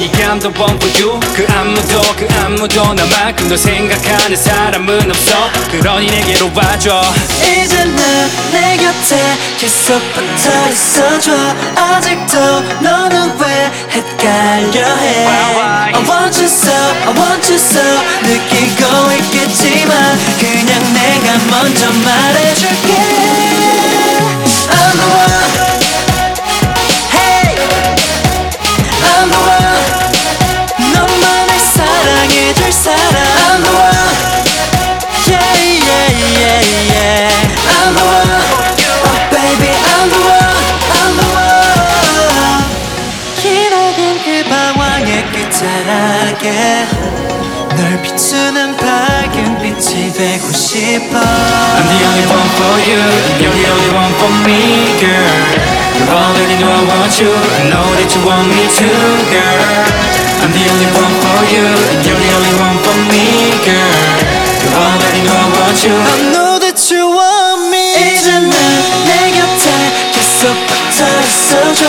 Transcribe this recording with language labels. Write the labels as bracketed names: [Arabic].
[English] Yeah, I'm the one for you. [Korean] 그 아무도 나만큼 널 생각하는 사람은 없어. 그러니 내게로 와줘. 이제 넌 내 곁에 계속 붙어 있어줘. 아직도 너는 왜 헷갈려해. [English] I want you so, I want you so [Korean] 느끼고 있겠지. 그냥 내가 먼저 말해줄게. [English] I'm the one. Hey, I'm the one. [Korean] 너만을 사랑해줄 사람. [English] I'm the one. Yeah, yeah, yeah, yeah. I'm the one. Oh baby, I'm the one. I'm the one. [Korean] 기다린 그 방황의 끝자락에 널 비추는 밝은 빛이 되고 싶어. [English] I'm the only one for you. You're the only one for me, girl. You already know I want you. I know that you want me too, girl. I'm the only one for you. You're the only one for me, girl. You already know I want you. I know that you want me. [Korean] 이제 넌 내 곁에 계속 붙어있어줘.